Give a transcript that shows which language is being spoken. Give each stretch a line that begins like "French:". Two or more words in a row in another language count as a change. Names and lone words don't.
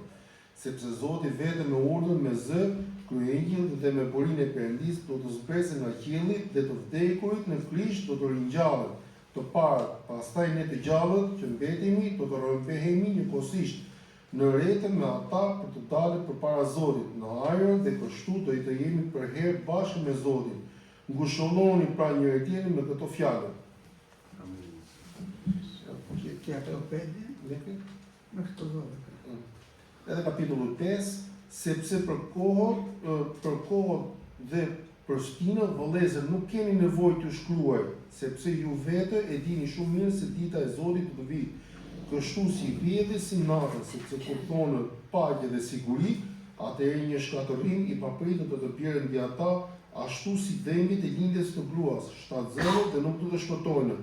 Albanian: Sepse Zoti vetë me urdhën me zë, kryengjëll dhe me burinë e Perëndisë do të zbresë nga qielli dhe të vdekurit në Krisht do të ringjallen. Të parë, pastaj ne të gjallët që mbetemi do të rrëmbehemi njëkohësisht në rretën me ata për të dalë përpara Zotit, në ajër dhe kështu do të jemi përherë bashkë me Zotin. Ngushëlloni pra njëri tjetrin me këto fjalë.
Greek: Και από το 5 μέχρι το 12.
Albanian: Edhe kapitulli 5, sepse për kohët dhe për shtinë, vëllezër, nuk keni nevojë të shkruaj, sepse ju vetë e dini shumë mirë se dita e Zotit do të vijë. Kështu si vjedhje si natën, sepse kur thonë paqe dhe siguri, atëherë një shkatërrim i papritur do të bjerë mbi ata, ashtu si dhembit e lindjes të gruas, 7 zero dhe nuk do të shpëtojnë.